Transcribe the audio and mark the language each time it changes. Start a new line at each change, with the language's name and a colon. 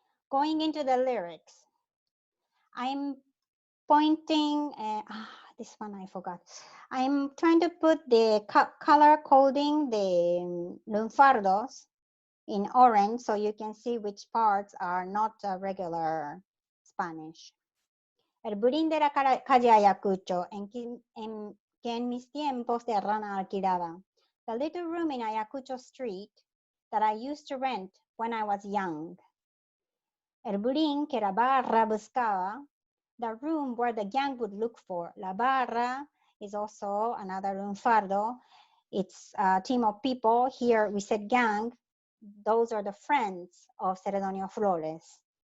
English: Going into the lyrics, I'm pointing, this one I forgot. I'm trying to put the color coding the lunfardos in orange so you can see which parts are not regular Spanish.
Spanish: El Bulín de la Calle Ayacucho, que en mis tiempos de rana alquilaba.
English: The little room in Ayacucho Street that I used to rent when I was young.
Spanish: El Bulín que la barra buscaba,
English: the room where the gang would look for. La barra is also another lunfardo. It's a team of people. Here we said gang. Those are the friends of Celedonio Flores.